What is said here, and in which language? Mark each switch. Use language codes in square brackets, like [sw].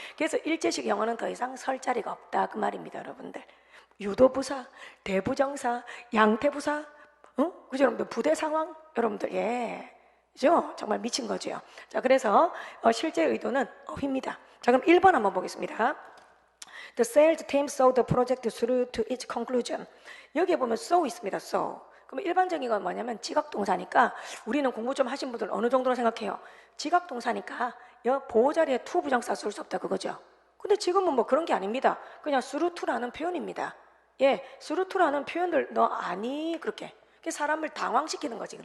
[ko] 그래서 일제식 영어는 더 이상 설 자리가 없다 그 말입니다, 여러분들. 유도부사, 대부정사, 양태부사, 그죠, 여러분들? 부대 상황, 여러분들, 예. 그죠? 정말 미친 거죠. 자, 그래서 실제 의도는 어휘입니다. 자, 그럼 1번 한번 보겠습니다. [en] The sales team saw the project through to its conclusion. [ko] 여기에 보면 saw 있습니다. [en] saw. [ko] 그럼 일반적인 건 뭐냐면 지각동사니까 우리는 공부 좀 하신 분들 어느 정도로 생각해요? 지각동사니까 보호자리에 to 부정사 쓸 수 없다 그거죠. 근데 지금은 뭐 그런 게 아닙니다. 그냥 through to라는 표현입니다. 예, through to라는 표현들 너 아니 그렇게 사람을 당황시키는 거지.